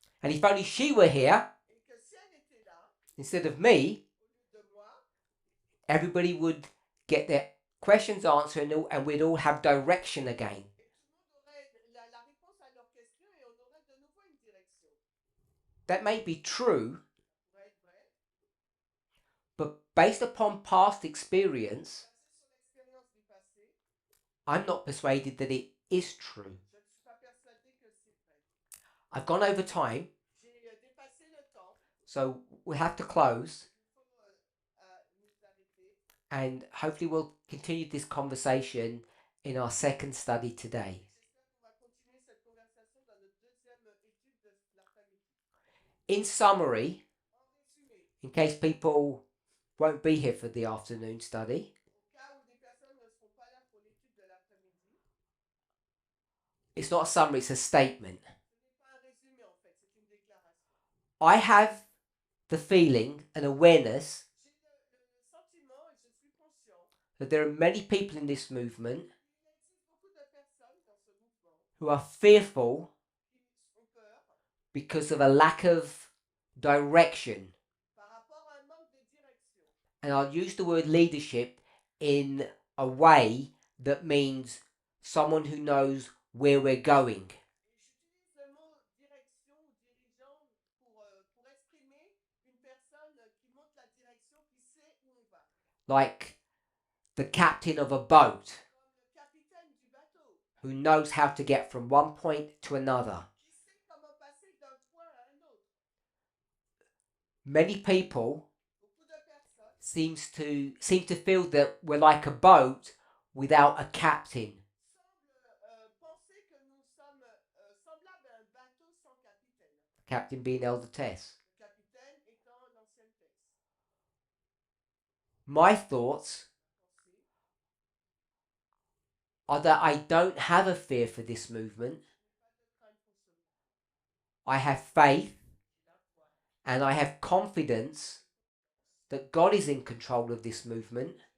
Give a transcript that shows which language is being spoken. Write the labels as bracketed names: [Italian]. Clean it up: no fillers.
[English] And if only she were here [French] Et que si elle était là, [English] instead of me, [French] au lieu de moi, [English] everybody would get their questions answered and we'd all have direction again. [French] et tout le monde aurait la réponse à leurs questions et on aurait de nouveau une direction. [English] That may be true, [French] Ça pourrait être vrai. [English] but based upon past experience, [French] Basé sur l'expérience du passé, [English] I'm not persuaded that it is true. [French] je ne suis pas persuadée que c'est vrai. [English] I've gone over time, [French] J'ai dépassé le temps. [English] so we have to close, [French] Il faut nous arrêter. [English] and hopefully we'll continue this conversation in our second study today. [French] J'espère qu'on va continuer cette conversation dans notre deuxième étude de l'après-midi. [English] In summary, [French] En résumé, [English] in case people won't be here for the afternoon study, [French] au cas où des personnes ne seront pas là pour l'étude de l'après-midi, [English] it's not a summary, it's a statement. [French] ce n'est pas un résumé en fait, c'est une déclaration. [English] I have the feeling and awareness [French] J'ai le sentiment et je suis conscient [English] that there are many people in this movement [French] qu'il existe beaucoup de personnes dans ce mouvement [English] who are fearful [French] qui ont peur [English] because of a lack of direction. [French] par rapport à un manque de direction. [English] And I'll use the word leadership in a way that means someone who knows where we're going. [French] Et j'utilise le mot direction ou dirigeant pour exprimer une personne qui montre la direction, qui sait où on va. [English] Like the captain of a boat [French] Comme le capitaine du bateau, [English] who knows how to get from one point to another. [French] qui sait comment passer d'un point à un autre. [English] Many people [French] Beaucoup de personnes [English] seem to feel that we're like a boat without a captain. [French] semblent penser que nous sommes semblables à un bateau sans capitaine. [English] The captain being Elder Tess. [French] Le capitaine étant l'ancienne Tess. [English] My thoughts [French] Pensée, [English] are that I don't have a fear for this movement. [French] pas de crainte pour ce mouvement. [English] I have faith [French] J'ai la foi. [English] and I have confidence that God is in control of this movement,